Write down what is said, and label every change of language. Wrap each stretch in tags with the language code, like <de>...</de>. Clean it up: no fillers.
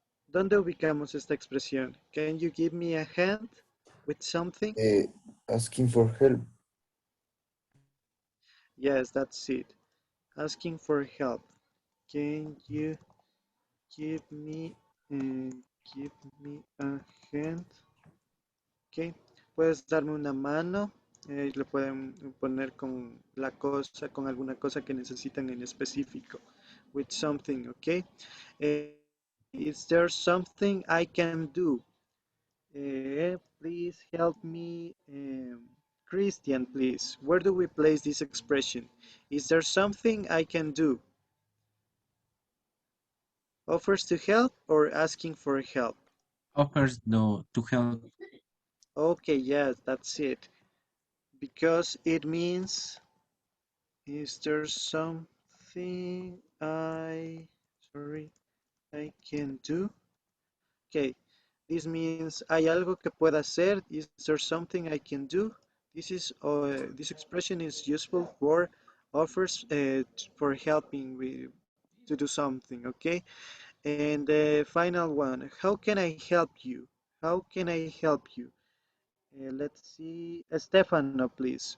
<es>¿Dónde ubicamos esta expresión?</es> <en>Can you give me a hand with something? Asking for help. Yes, that's it. Asking for help. Can you give me, give me a hand?</en> <es>Ok. Puedes darme una mano. Le pueden poner con la cosa, con alguna cosa que necesitan en específico.</es> <en>With something, ok. Is there something I can do? Please help me. Christian, please. Where do we place this expression? Is there something I can do? Offers to help or asking for help? Offers to help. Okay, yes, that's it. Because it means, is there something I can do? Okay, this means</en> <es>hay algo que pueda hacer.</es> <en>Is there something I can do? This expression is useful for offers for helping to do something, okay? And the final one, how can I help you? How can I help you? Let's see, Stefano, please.</en>